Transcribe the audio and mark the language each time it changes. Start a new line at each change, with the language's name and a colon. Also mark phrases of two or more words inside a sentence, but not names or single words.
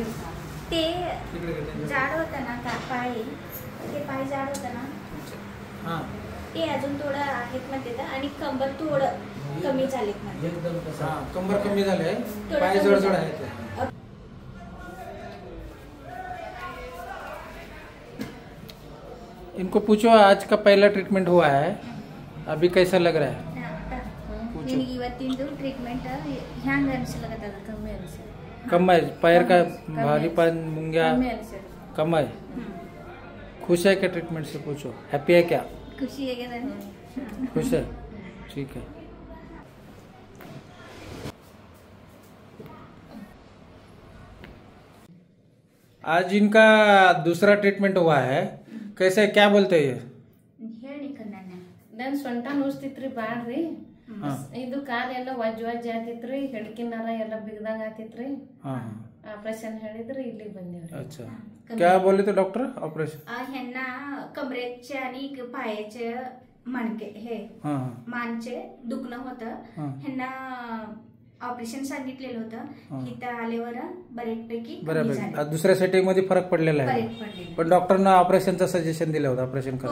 Marathi: ते जाड होतं ना पाय, ते पाय जाड होतं ना. हां. ते अजून थोडं आहेत म्हणते आणि कंबर थोडं कमी झालेत म्हणते. एकदम कसं? हां, कंबर कमी झाले, पाय जड आहेत.
Hindi: इनको पूछो आज का पहला ट्रीटमेंट हुआ है, अभी कैसा लग रहा है?
Kannada: ನಿನಗೆ ಇವತ್ತಿಂದು ಟ್ರೀಟ್ಮೆಂಟ್ ಹ್ಯಾಂಗ ಅನಿಸ್ಲಕತ್ತದ? ಕಮ್ಮಿ ಅನಿಸ್ತದೆ.
Hindi: कम है पैर का भारीपन मुंग्या
Kannada: ಕಮ್ಮಿ ಅನಿಸ್ತದೆ.
Hindi: कम है. खुश है क्या ट्रीटमेंट से? पूछो हैप्पी है क्या?
Kannada: ಖುಷಿ ಆಗ್ಯದ.
Hindi: खुश है, ठीक है. आज इनका दूसरा ट्रीटमेंट हुआ है, कैसे क्या बोलते हैं?
Kannada: ಹೇಳಿ ಕಣ್ಣಣ್ಣ. ನನ್ ಸೊಂಟ ನುಸ್ತಿತ್ರಿ ಬಾಳ್ರಿ. ಇದು ಕಾಲ ಎಲ್ಲ ವಜ್ಜಿ ಆತಿತ್ರಿ, ಹೆಡ್ಕಿನಾರ ಎಲ್ಲ ಬಿಗದಂಗ ಆತಿತ್ರಿ. ऑपरेशन ಹೇಳಿದ್ರಿ, ಇಲ್ಲಿ ಬಂದೇವ್ರಿ.
Hindi: अच्छा, क्या बोले थे डॉक्टर? ऑपरेशन
Marathi: ह्यांना कमरेचे आणि पायाचे मणके हे मानचे दुखणं होतं. ह्यांना ऑपरेशन सांगितलेलं होतं. इथं आल्यावर बऱ्यापैकी दुसऱ्या सेटिंग मध्ये फरक पडलेला आहे. पण डॉक्टरना ऑपरेशनचं सजेशन दिलं होतं ऑपरेशन करा.